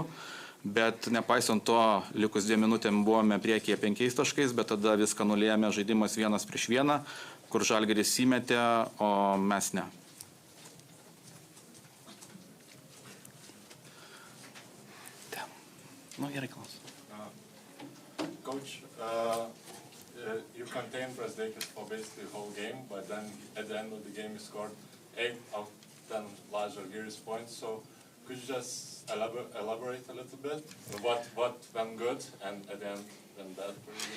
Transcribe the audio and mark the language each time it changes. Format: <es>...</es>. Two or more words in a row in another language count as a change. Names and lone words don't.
<lt>Bet nepaisant to, likus 2 minutėm buvome priekyje 5 taškais, bet tada viską nulėjome žaidimas 1-1, kur Zalgiris įmetė, o mes ne. No, gerai, klausiu.</lt> <en>Coach, you contained Brazekis for basically the whole game, but then at the end of the game you scored 8 out of 10 large Zalgiris points. So could you just elaborate a little bit? What went good and at the end went bad for you?</en>